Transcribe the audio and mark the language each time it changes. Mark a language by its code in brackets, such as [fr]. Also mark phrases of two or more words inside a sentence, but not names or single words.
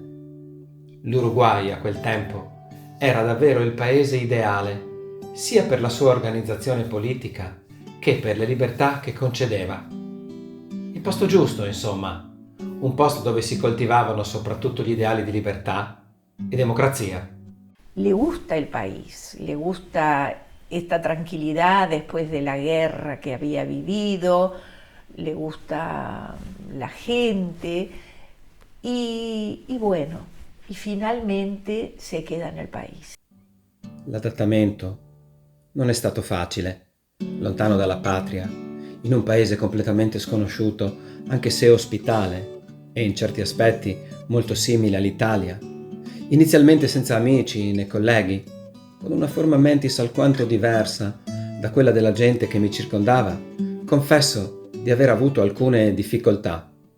[it] L'Uruguay a quel tempo era davvero il paese ideale, sia per la sua organizzazione politica che per le libertà che concedeva. Il posto giusto, insomma, un posto dove si coltivavano soprattutto gli ideali di libertà e democrazia. [es] Le gusta el país, le gusta esta tranquilidad después de la guerra que había vivido, le gusta la gente y bueno, y finalmente se queda nel país. [it] L'adattamento non è stato facile, lontano dalla patria, in un paese completamente sconosciuto, anche se ospitale e in certi aspetti molto simile all'Italia. Inizialmente senza amici né colleghi, con una forma mentis alquanto diversa da quella della gente che mi circondava, confesso di aver avuto alcune difficoltà.